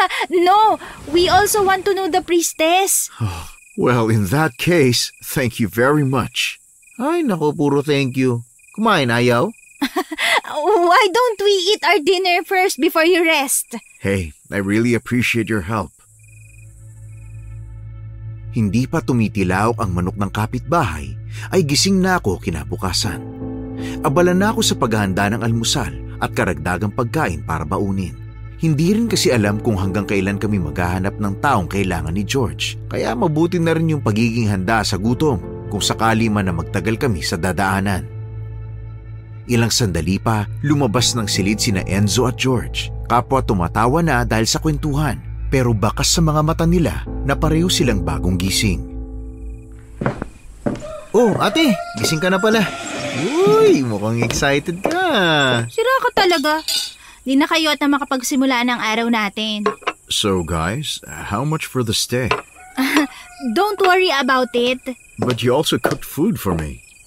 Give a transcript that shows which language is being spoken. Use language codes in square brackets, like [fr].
[en] No, we also want to know the priestess. Well, in that case, thank you very much. [tl] Ay, naku, puro thank you. Kumain, ayaw? [en] Why don't we eat our dinner first before you rest? Hey, I really appreciate your help. [tl] Hindi pa tumitilaw ang manok ng kapitbahay, ay gising na ako kinabukasan. Abala na ako sa paghahanda ng almusal at karagdagang pagkain para baunin. Hindi rin kasi alam kung hanggang kailan kami maghahanap ng taong kailangan ni George. Kaya mabuti na rin yung pagiging handa sa gutom kung sakali man na magtagal kami sa dadaanan. Ilang sandali pa, lumabas ng silid sina Enzo at George. Kapwa tumatawa na dahil sa kwentuhan. Pero bakas sa mga mata nila na pareho silang bagong gising. Oh, ate, gising ka na pala. Uy, mukhang excited ka. Sira ka talaga. Di na kayo at na makapagsimula ng araw natin. [en] So guys, how much for the stay? Don't worry about it. But you also cooked food for me.